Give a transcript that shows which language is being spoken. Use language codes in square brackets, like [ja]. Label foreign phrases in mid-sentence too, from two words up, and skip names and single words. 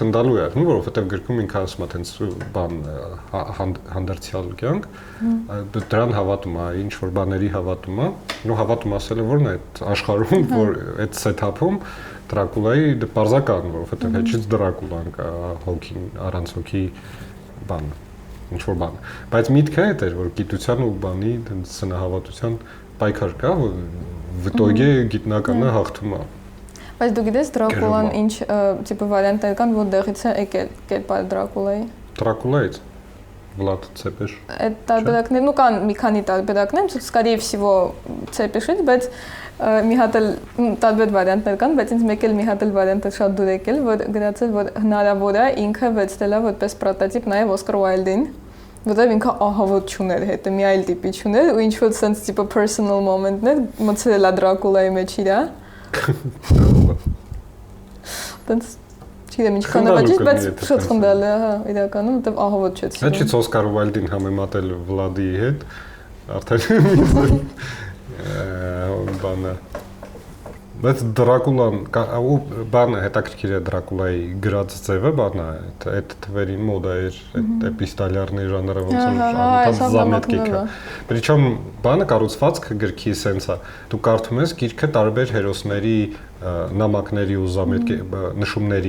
[hy] խնդալու է, որովհետև գրքում ինքը ասում է տենց բան հանդերձյալ կյանք, դրան հավատում է, ինչ որ բաների հավատում է, ու հավատում ասելը որն է այդ աշխարհում, որ այդ սեթափում Դրակուլայի պարզական, որովհետև հետից Դրակուլան կա, հոգին, առանց հոգի բան ինչ որ բան։ Բայց միտքը այդ էր, որ գիտության ու բանի սնահավատության պայքար կա, վտոգի գիտնականը հաղթում է։ Բայց դու գիտես Դրակուլան ինչ տիպը վարիանտներ կան, որտեղից է եկել կերպար Դրակուլայի։ Դրակուլայից Vlad Tsepes։ Այդ տարբերակներ, ну կան մի քանի տարբերակներ, [ru] скорее всего [hy] Tsepes-ից, բայց մի հատ էլ տարբեր վարիանտներ կան, բայց ինձ մեկ էլ մի հատ էլ վարիանտը շատ դուր եկել, որ գրածել որ հնարավոր է ինքը վերցնելա որպես պրոտոտիպ նաև Օսկար Ուայլդին, որտեղ ինքը ահավոտ չուներ հետը մի այլ տիպի չուներ ու ինչ որ sense տիպը [en] personal moment-ներ [hy] մցրել է Դրակուլայի մեջ իրա։ Տենց չգիտեմ ինչքան է վաճից, բայց շատ խնդալ է, հա, իրականում, որտեղ ահավոտ չեցին։ Հա չի Օսկար Ուայլդին համեմատել Վլադի հետ, արդեն բանը բայց Դրակուլան ու բանը հետաքրքիր է Դրակուլայի գրած ձևը բանը այդ թվերի մոդա էր այդ էպիստոլյարների ժանրը ոնց որ անընդհատ զամետքիկ է Причем բանը կառուցվածքը գրքի սենսա դու կարդում ես գիրքը տարբեր հերոսների նամակների ու զամետքի նշումների